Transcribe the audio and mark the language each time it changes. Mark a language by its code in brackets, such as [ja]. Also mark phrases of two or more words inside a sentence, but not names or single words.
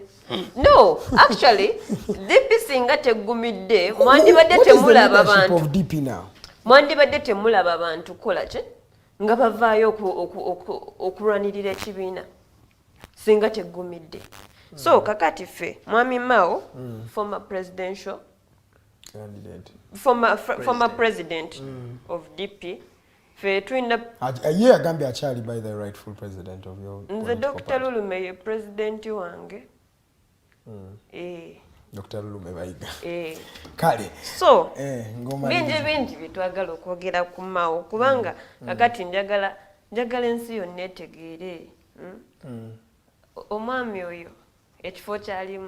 [en] No, actually, [lg] DP singa teggumidde mwandibadde temulaba bantu. Mwandibadde temulaba abantu kola ki nga bavaayo okulwanirira ekibiina singa teggumidde. So kakati ffe Mwami Mao, [en] former presidential candidate, former president of DP, [lg] fe twinda ye agambye akyali [en] by the rightful president of your [lg] nze Dr. Lulume ye president wange. Dr. Lulume bayiga. Kale. So, bingi bitwagala okwogera ku Mao kubanga kakati njagala ensi yonna etegeere. Omwami oyo ekifo kyalimu.